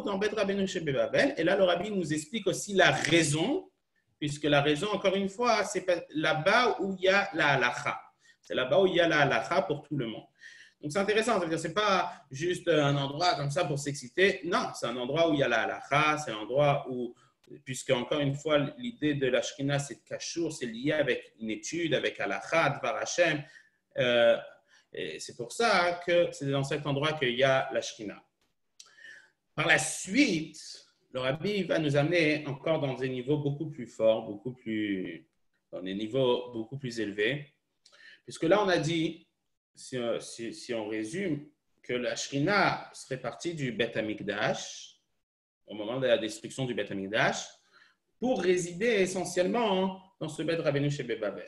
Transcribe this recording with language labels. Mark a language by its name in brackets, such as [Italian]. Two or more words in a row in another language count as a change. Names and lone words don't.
[French] Dans Bet Rabbeinu chez Bebavel. Et là, le Rabbi nous explique aussi la raison, puisque la raison, encore une fois, c'est là-bas où il y a la halacha. C'est là-bas où il y a la halacha pour tout le monde. Donc c'est intéressant, c'est-à-dire c'est pas juste un endroit comme ça pour s'exciter. Non, c'est un endroit où il y a la halacha, c'est un endroit où, puisque encore une fois, l'idée de la Shrina, c'est de kashour, c'est lié avec une étude, avec halacha, [Hebrew] דבר השם. [French] Et c'est pour ça que c'est dans cet endroit qu'il y a la Shrina. Par la suite, le Rabbi va nous amener encore dans des niveaux beaucoup plus forts, dans des niveaux beaucoup plus élevés. Puisque là, on a dit, si on résume, que la Shrina serait partie du Beth Amikdash, au moment de la destruction du Beth Amikdash, pour résider essentiellement dans ce Beth Rabbeinu chez Bebavel.